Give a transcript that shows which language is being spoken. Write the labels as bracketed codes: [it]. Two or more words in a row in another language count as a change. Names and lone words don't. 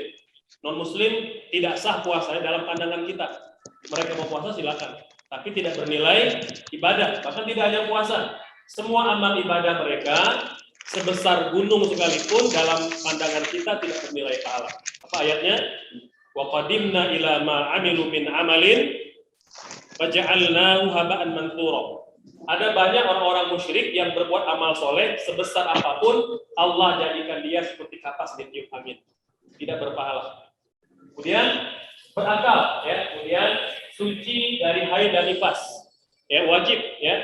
[id] Non-muslim tidak sah puasanya dalam pandangan kita. Mereka mau puasa silakan, tapi tidak bernilai ibadah. Bahkan tidak hanya puasa, semua amal ibadah mereka sebesar gunung sekalipun dalam pandangan kita tidak bernilai pahala. Apa ayatnya? [ar] وقدمنا إلى ما عملوا من عمل فجعلناه هباء منثورا. [id] Ada banyak orang-orang musyrik yang berbuat amal soleh sebesar apapun, Allah jadikan dia seperti kapas ditiup angin, tidak berpahala. Kemudian berakal, ya. Kemudian suci dari haid dan nifas, ya, wajib, ya.